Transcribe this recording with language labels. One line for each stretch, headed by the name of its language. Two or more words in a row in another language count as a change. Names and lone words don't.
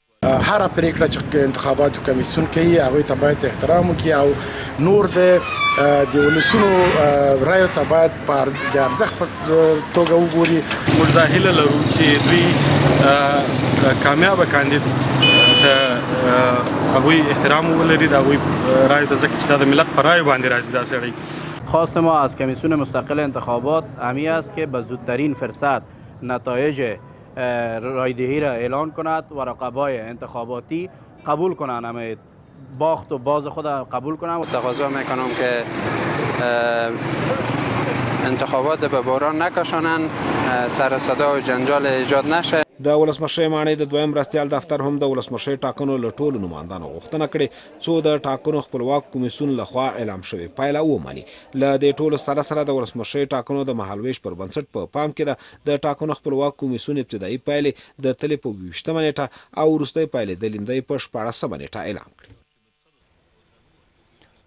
Pashto: هر پریکړه چې انتخاباتو کمیسیون کوي هغوی ته باید احترام وکړي او نور د ولسونو رایو ته باید د ارزښت په توګه وګوري. موږ دا هیله لرو چې دوی کامیابه کاندید هغوی احترام ولري، د هغوی رایو ته، ځکه چې دا د ملت په رایو باندې راځي دا سړی.
Persian: خواست ما از کمیسیون مستقل انتخابات همی است که به زودترین فرصت نتایج رایدهی را اعلان کند و رقبای انتخاباتی قبول کنند، همه باخت و باز خود قبول کنند. تقاضا میکنم که انتخابات به بحران نکشانند، سر صدا و جنجال ایجاد نشه.
Pashto: د ولسمشرۍ ماڼۍ د دویم مرستیال دفتر هم د ولسمشرۍ ټاکنو له ټولو نوماندانو غوښتنه کړې څو د ټاکنو خپلواک کمیسیون لخوا اعلام شوې پایله ومني. له دې ټولو سره د ولسمشرۍ ټاکنو د مهالویش پر بنسټ په پام کې ده د ټاکنو خپلواک کمیسیون ابتدایي پایلې د تلې په 20مه نیټه او وروستۍ پایلې د لیندۍ په 14مه نیټه اعلام کړې.